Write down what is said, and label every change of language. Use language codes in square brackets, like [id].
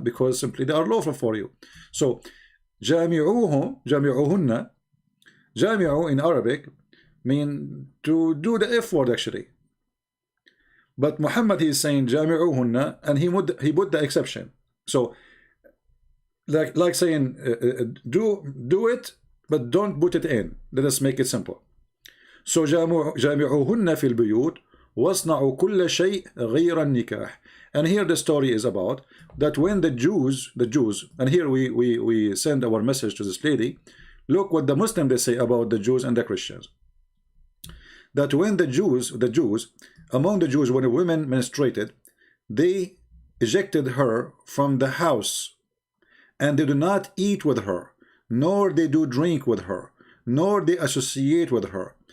[en] Because simply they are lawful for you. So jami'uhunna, jami'u in Arabic mean to do the F word, actually. But Muhammad, he is saying jami'uhunna, and he put the exception. So like saying do it, but don't put it in. Let us make it simple. [ar] So جامعوهن في البيوت واصنعوا كل شيء غير النكاح. [en] And here the story is about that when the Jews, and here we send our message to this lady. Look what the Muslim they say about the Jews and the Christians. That when the Jews, among the Jews, when a woman menstruated, they ejected her from the house, and they do not eat with her, nor they do drink with her, nor they associate with her.